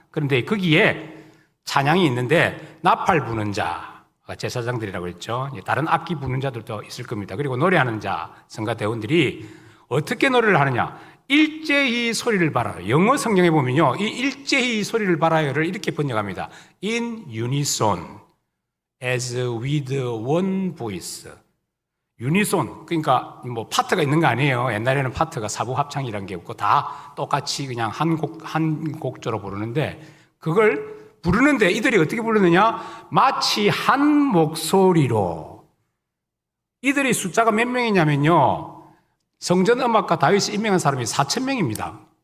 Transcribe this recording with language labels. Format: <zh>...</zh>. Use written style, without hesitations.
<ko>그런데 거기에 찬양이 있는데 나팔 부는 자, 제사장들이라고 했죠. 다른 악기 부는 자들도 있을 겁니다. 그리고 노래하는 자, 성가 대원들이 어떻게 노래를 하느냐? 일제히 소리를 발하여. 영어 성경에 보면요, 이 일제히 소리를 발하여를 이렇게 번역합니다.</ko> <en>In unison, as with one voice.</en> <ko>유니손, 그러니까 뭐 파트가 있는 거 아니에요. 옛날에는 파트가 사부 합창이라는 게 없고 다 똑같이 그냥 한 곡조로 부르는데, 그걸 부르는데 이들이 어떻게 부르느냐? 마치 한 목소리로. 이들이 숫자가 몇 명이냐면요, 성전 음악가 다윗이 임명한 사람이 4,000명입니다.</ko>